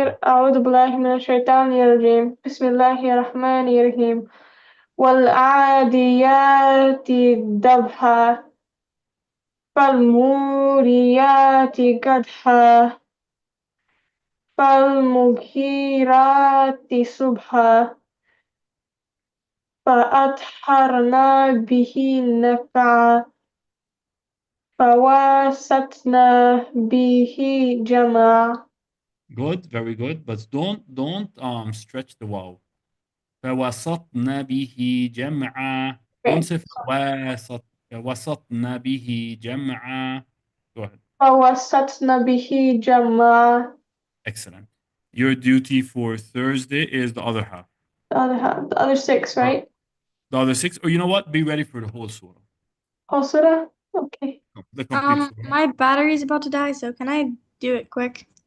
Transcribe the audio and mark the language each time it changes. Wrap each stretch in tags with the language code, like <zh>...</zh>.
<ar>الله أعوذ بالله من الشيطان الرجيم بسم الله الرحمن الرحيم والعاديات ضبحا فالموريات قدحا فالمغيرات صبحا فأثرنا به نقعا فوسطنا به جمعا.</ar> <en>Good, very good. But don't stretch the wow.</en> <ar>فوسطنا به جمعا.</ar> <en>Don't say</en> <ar>فوسطنا به جمعا.</ar> <en>Go ahead.</en> <ar>فوسطنا به جمعا.</ar> <en>Excellent. Your duty for Thursday is the other half. The other 6, right? The other 6. Or you know what? Be ready for the whole surah. Whole surah? Okay. The complete surah. My battery's about to die, so can I do it quick?</en>